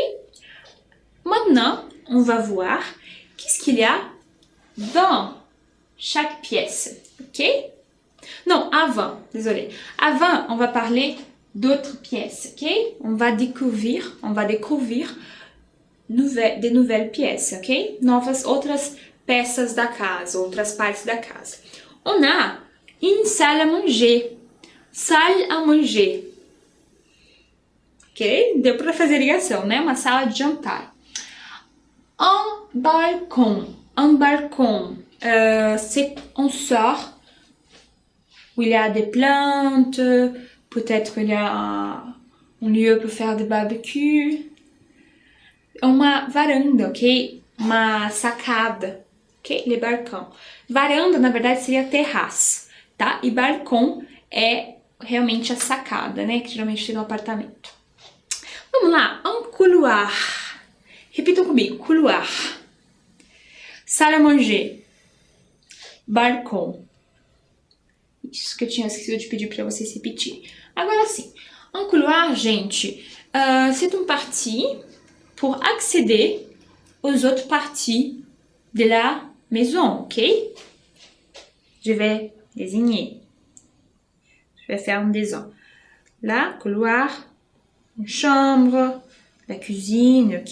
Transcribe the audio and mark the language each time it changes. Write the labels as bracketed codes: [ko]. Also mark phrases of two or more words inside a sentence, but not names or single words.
[fr] Maintenant, on va voir qu'est-ce qu'il y a dans chaque pièce. Ok? Non, avant, désolé. Avant, on va parler d'autres pièces. Ok? On va découvrir des nouvelles pièces. Ok? [pt] Outras peças da casa, outras partes da casa. [fr] On a une salle à manger. Salle à manger. Ok? [pt] Deu para fazer ligação, né? Uma sala de jantar. [fr] Un balcon. Un balcon. C'est on sort où il y a des plantes. Peut-être il y a un lieu pour faire des barbecues. [pt] Uma varanda, ok? Uma sacada. Ok? Le balcão. Varanda, na verdade, seria terraço, tá? E balcão é realmente a sacada, né? Que geralmente tem no apartamento. Vamos lá. [fr] Un couloir. [pt] Repitam comigo. [fr] Couloir. Salle à manger. [pt] Balcão. Isso que eu tinha esquecido de pedir para vocês repetirem. Agora sim. [fr] Un couloir, gente, c'est une partie pour accéder aux autres parties de la maison, ok? Je vais désigner. Je vais faire un dessin. Là, couloir, une chambre, la cuisine, ok?